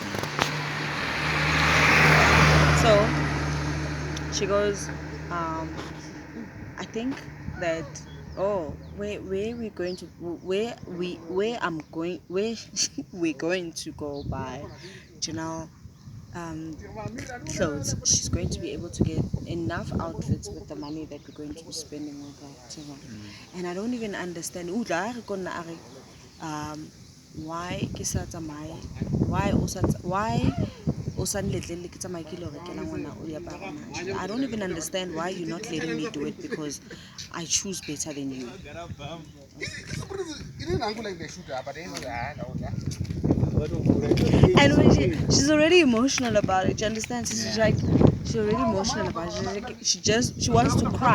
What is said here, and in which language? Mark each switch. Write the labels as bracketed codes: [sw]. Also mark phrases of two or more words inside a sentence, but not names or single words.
[en] So she goes, I think that where we're going to where I'm going where we're going to go by Janelle clothes. She's going to be able to get enough outfits with the money that we're going to be spending with her. And I don't even understand. [tn] Why ke sa tsamaye? Why o sa nletlele ke tsamaye ke lo rekela ngwana o diaparo na? [en] I don't even understand why you're not letting me do it because I choose better than you. And when she's already emotional about it, you understand? So she's like, she's already emotional about it. She's like, she wants to cry.